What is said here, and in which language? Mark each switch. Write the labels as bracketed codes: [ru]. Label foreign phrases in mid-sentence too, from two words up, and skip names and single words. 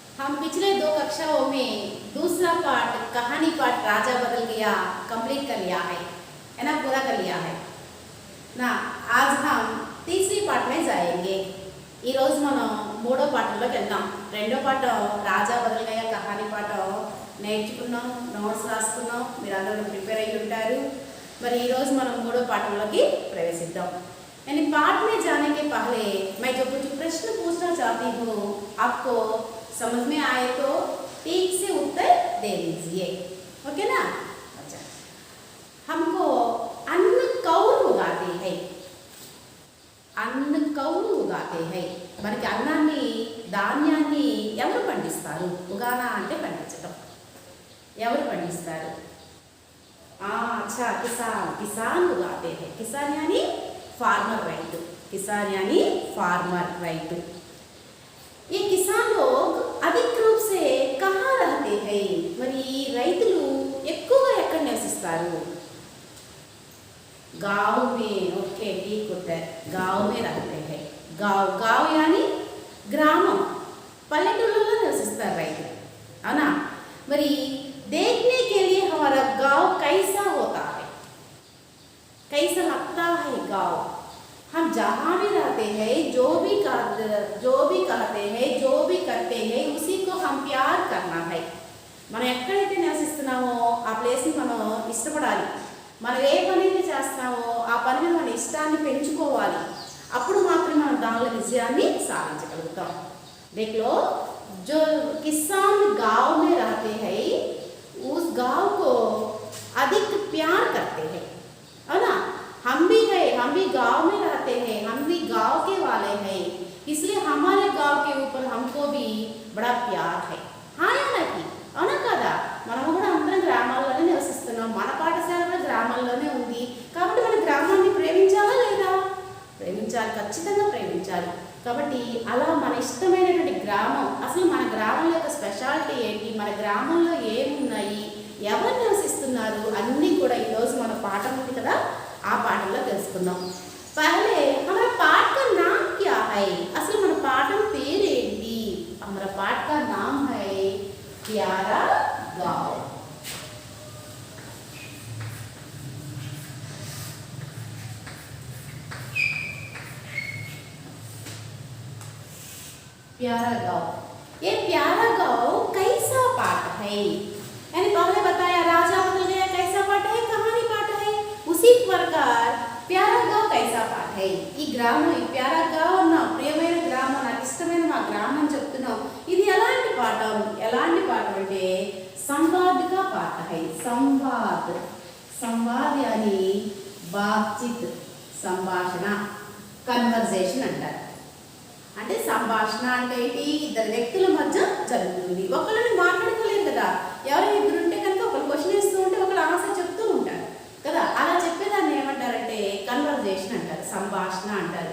[hi] हम पिछले 2 कक्षाओं में दूसरा पाठ कहानी पाठ राजा बदल गया कंप्लीट कर लिया है ना, पूरा कर लिया है ना। आज हम तीसरी पाठ में जाएंगे। [te] ఈ రోజు మనం మూడో పాఠంలోకి వెళ్దాం। రెండో పాఠం రాజా బదల్ గయా కహానీ పాఠం నేర్చుకున్నాం, నోట్స్ రాసుకున్నాం, మీరు అందరూ ప్రిపేర్ అయ్యి ఉంటారు। మరి ఈ రోజు మనం మూడో పాఠంలోకి ప్రవేశిద్దాం। [hi] यानी पाठ में जाने के पहले मैं जो कुछ प्रश्न पूछना चाहती हूँ, आपको समझ में आए तो ठीक से उत्तर दे दीजिए, ओके ना। अच्छा, हमको अन्न कौन उगाते हैं? अन्न कौन उगाते हैं, [te] మనకి అన్నాన్ని ధాన్యాన్ని ఎవరు పండిస్తారు? ఉగానా అంటే పండించడం, ఎవరు పండిస్తారు? [hi] अच्छा किसान, किसान उगाते हैं। किसान यानी [en] farmer, right. [hi] किसान यानी [en] farmer, right. [hi] ये किसान लोग अधिक रूप से कहाँ रहते हैं? [te] మరి రైతులు ఎక్కువగా ఎక్కడ నివసిస్తారు? [hi] गाँव में, ओके ठीक होता है, गाँव में रहते हैं। गाँव, गाँव यानी ग्रामం, [te] పల్లెటూళ్ళలో నివసిస్తారు రైతులు, అవునా? [hi] మరి देखने के लिए हमारा गाँव कैसा होता है? कैसा लगता है गाँव? हम जहाँ भी रहते हैं, जो भी कहते हैं, जो भी करते हैं, उसी को हम प्यार करना है। [te] మనం ఎక్కడైతే నివసిస్తున్నామో ఆ ప్లేస్ని మనం ఇష్టపడాలి। మనం ఏ పని అయితే చేస్తామో ఆ పని మీద మన ఇష్టాన్ని పెంచుకోవాలి, అప్పుడు మాత్రమే మనం దానిలో విజయాన్ని సాధించగలుగుతాం। [hi] देख लो, जो किसान गांव में रहते हैं उस गांव को अधिक प्यार करते हैं, है ना। हम भी है, हम भी गांव में रहते हैं, हम भी गांव के वाले हैं, इसलिए हमारे गांव के ऊपर हमको भी बड़ा प्यार है। हाँ या नहीं, [te] అవునా కదా? మనము కూడా అందరం గ్రామాల్లోనే నివసిస్తున్నాం, మన పాఠశాల కూడా గ్రామాల్లోనే ఉంది, కాబట్టి మన గ్రామాన్ని ప్రేమించాలా లేదా? ప్రేమించాలి, ఖచ్చితంగా ప్రేమించాలి। కాబట్టి అలా మన ఇష్టమైనటువంటి గ్రామం, అసలు మన గ్రామం యొక్క స్పెషాలిటీ ఏంటి, మన గ్రామంలో ఏమున్నాయి, ఎవరు నివసిస్తున్నారు, అన్నీ కూడా ఈరోజు మన పాఠం ఉంది కదా, ఆ పాఠంలో తెలుసుకుందాం। [hi] पहले हमारा पाठ का नाम क्या है? [te] అసలు మన పాఠం పేరేంటి? [hi] हमारा पाठ का नाम है प्यारा गाँव। प्यारा गाँव, ये प्यारा गाँव कैसा पाठ है? यानी पहले बताया राजा बदल गया कैसा पाठ है, कहानी पाठ है, उसी प्रकार प्यारा गाँव कैसा पाठ है? [te] ఈ గ్రామం, ఈ ప్యారా గావ్ నా ప్రియమైన గ్రామం, నాకు ఇష్టమైన మా గ్రామం చెప్తున్నాం, ఇది ఎలాంటి పాఠం? ఎలాంటి పాఠం అంటే [hi] संवाद का पाठ है। संवाद, संवाद यानी बातचीत, [te] సంభాషణ, కన్వర్జేషన్ అంటారు। అంటే సంభాషణ అంటే ఏంటి? ఇద్దరు వ్యక్తుల మధ్య జరుగుతుంది, ఒకళ్ళని మాట్లాడుకోలేరు కదా, ఎవరైనా ఇద్దరు ఉంటే కనుక ఒకరు క్వశ్చన్ వేస్తూ ఉంటే ఒకళ్ళు ఆన్సర్ చెప్తూ ఉంటారు కదా, అలా చెప్పేదాన్ని ఏమంటారంటే కన్వర్జేషన్ అంటారు, సంభాషణ అంటారు।